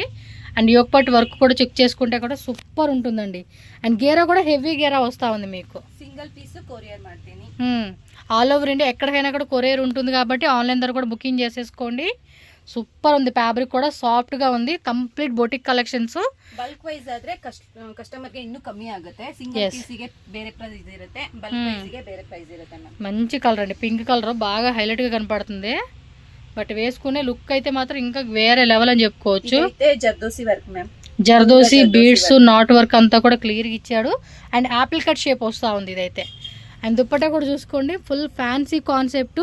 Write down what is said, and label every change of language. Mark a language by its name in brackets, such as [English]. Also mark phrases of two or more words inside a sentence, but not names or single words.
[English] and yoke pat work [Telugu] కూడా చెక్ చేసుకుంటే కూడా సూపర్ ఉంటుందండి. అండ్ గేరా కూడా హెవీ గేరా వస్తూ ఉంది మీకు. [English] single piece courier [Kannada] ಮಾಡ್ತೀನಿ. [English] all over India [Telugu] ఎక్కడికైనా కూడా కొరియర్ ఉంటుంది కాబట్టి ఆన్లైన్ ద్వారా కూడా బుకింగ్ చేసేసుకోండి. సూపర్ ఉంది, ఫ్యాబ్రిక్ కూడా సాఫ్ట్ గా ఉంది. [English] complete boutique collections. bulk wise [Kannada] ಆದ್ರೆ కస్టమర్ ಗೆ ಇನ್ನೂ ಕಮ್ಮಿ ಆಗುತ್ತೆ. [English] single piece [Kannada] ಗೆ ಬೇರೆ ಪ್ರೈಸ್ ಇರುತ್ತೆ, [English] bulk wise [Kannada] ಗೆ ಬೇರೆ ಪ್ರೈಸ್ ಇರುತ್ತೆ మ్యామ్. [Telugu] మంచి కలర్ అండి, [English] pink color [Telugu] బాగా హైలైట్ గా కనపడుతుంది. బట్ వేసుకునే లుక్ అయితే మాత్రం ఇంకా వేరే లెవెల్ అని చెప్పుకోవచ్చు. జర్దోసి [English] work ma'am, [Telugu] జర్దోసి [English] beads knot work [Telugu] అంతా కూడా క్లియర్గా ఇచ్చాడు. అండ్ [English] apple cut shape [Telugu] వస్తూ ఉంది ఇదైతే. అండ్ దుప్పట్టా కూడా చూసుకోండి, [English] full fancy concept.